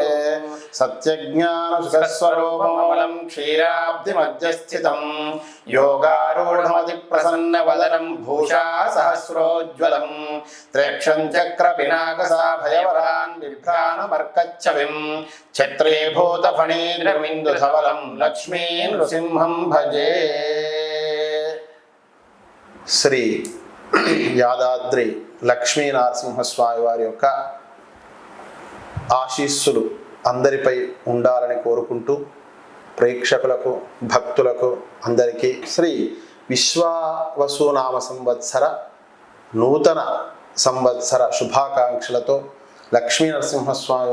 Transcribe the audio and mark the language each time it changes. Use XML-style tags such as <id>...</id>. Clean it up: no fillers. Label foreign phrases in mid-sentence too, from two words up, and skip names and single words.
<sa>सत्यज्ञानसुखस्वरूपमलं क्षीराब्धिमध्यस्थितं योगारूढमतिप्रसन्नवदनं भूषा सहस्रोज्ज्वलं त्र्यक्षं चक्रपिनाकसाभयवरान् बिभ्राणमर्कच्छविं छत्रीभूतफणीन्द्रमिन्दुधवलं लक्ष्मी नृसिंहं भजे।</sa> <te>శ్రీ యాదాద్రి లక్ష్మీ నరసింహస్వామి వారి యొక్క ఆశీస్సులు అందరిపై ఉండాలని కోరుకుంటూ ప్రేక్షకులకు భక్తులకు అందరికీ శ్రీ విశ్వావసునామ సంవత్సర నూతన సంవత్సర శుభాకాంక్షలతో లక్ష్మీ నరసింహస్వామి</te>